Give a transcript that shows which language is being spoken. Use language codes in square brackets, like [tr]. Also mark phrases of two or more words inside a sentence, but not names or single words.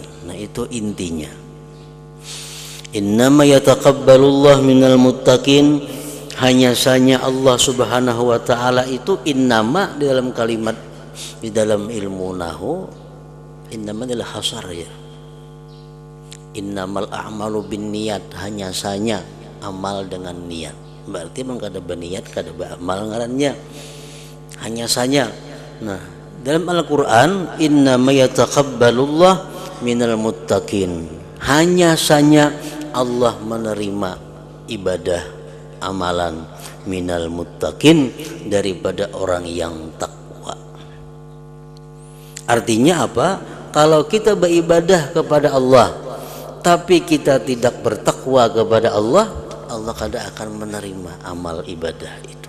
[id] Nah, itu intinya. [ar] إنما يتقبل الله من المتقين, [id] hanya saja Allah [ar] سبحانه وتعالى [id] itu innama di dalam kalimat, di dalam ilmu nahwu innama adalah hasar ya. [ar] إنما الأعمال بالنية, [id] hanya saja amal dengan niat. [bjn] Berarti memang kada berniat kada beramal ngarannya. [id] hanya saja. Nah, dalam Al-Quran, [ar] إنما يتقبل الله من المتقين, [id] hanya saja Allah menerima ibadah amalan [ar] من المتقين, [id] daripada orang yang takwa. Artinya apa? Kalau kita beribadah kepada Allah tapi kita tidak bertakwa kepada Allah, Allah kada akan menerima amal ibadah itu.